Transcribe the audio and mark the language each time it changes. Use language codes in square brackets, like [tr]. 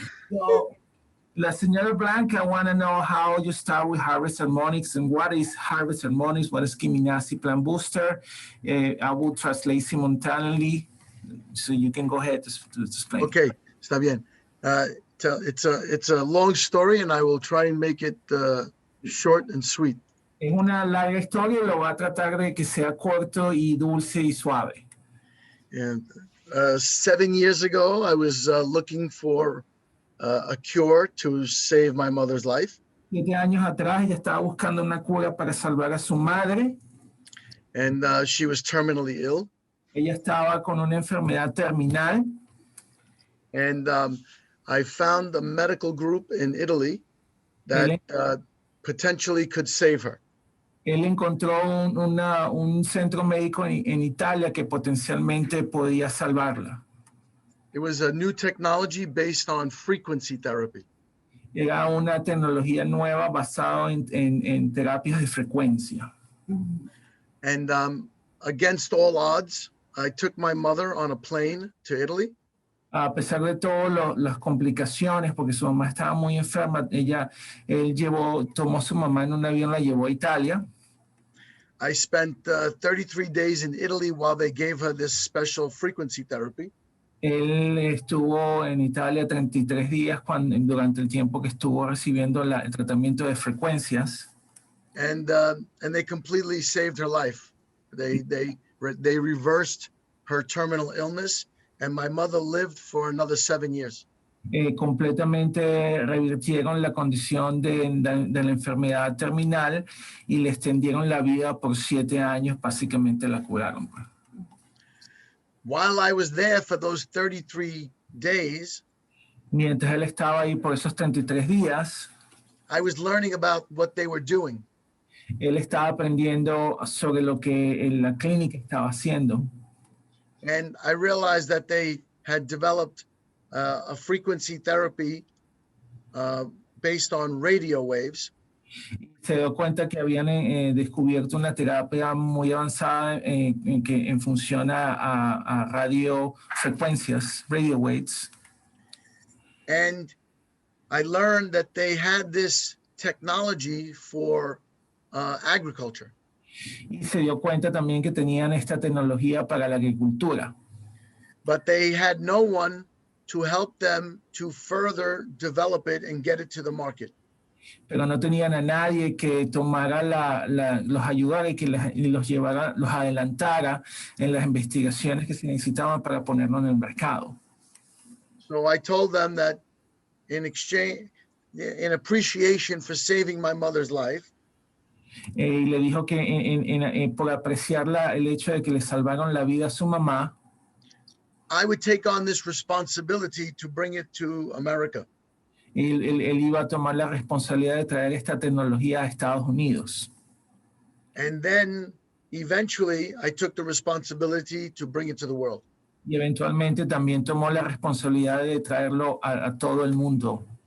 [en] So, [es] la señora [en] Blanca want to know how you start with Harvest Harmonics and what is Harvest Harmonics, what is Kiminasi Plant Booster. I will translate simultaneously, so you can go ahead to explain. [es] Okay, está bien. [en] It's a long story, and I will try and make it short and sweet. [es] Es una larga historia y lo voy a tratar de que sea corto y dulce y suave. [en] And 7 years ago, I was looking for a cure to save my mother's life. [es] 7 años atrás ella estaba buscando una cura para salvar a su madre. [en] And she was terminally ill. [es] Ella estaba con una enfermedad terminal. [en] And I found a medical group in Italy that potentially could save her. [es] Él encontró un centro médico en Italia que potencialmente podía salvarla. [en] It was a new technology based on frequency therapy. [es] Era una tecnología nueva basada en terapias de frecuencia. [en] And against all odds, I took my mother on a plane to Italy. [es] A pesar de todas las complicaciones, porque su mamá estaba muy enferma, él tomó a su mamá en un avión, la llevó a Italia. [en] I spent 33 days in Italy while they gave her this special frequency therapy. [es] Él estuvo en Italia 33 días durante el tiempo que estuvo recibiendo el tratamiento de frecuencias. [en] And they completely saved her life. They reversed her terminal illness. And my mother lived for another 7 years. [es] Completamente revirtieron la condición de la enfermedad terminal y le extendieron la vida por 7 años, básicamente la curaron. [en] While I was there for those 33 days, [es] mientras él estaba ahí por esos 33 días, [en] I was learning about what they were doing. [es] Él estaba aprendiendo sobre lo que la clínica estaba haciendo. [en] And I realized that they had developed a frequency therapy based on radio waves. [es] Se dio cuenta que habían descubierto una terapia muy avanzada que funciona a radiofrecuencias, radio waves. [en] And I learned that they had this technology for agriculture. [es] Y se dio cuenta también que tenían esta tecnología para la agricultura. [en] But they had no one to help them to further develop it and get it to the market. [es] Pero no tenían a nadie que tomara los ayudara y que los llevara, los adelantara en las investigaciones que se necesitaban para ponerlo en el mercado. [en] So I told them that in in appreciation for saving my mother's life, [es] y le dijo que por apreciar el hecho de que le salvaron la vida a su mamá, [en] I would take on this responsibility to bring it to America. [es] Él iba a tomar la responsabilidad de traer esta tecnología a Estados Unidos. [en] And then eventually I took the responsibility to bring it to the world. [es] Y eventualmente también tomó la responsabilidad de traerlo a todo el mundo.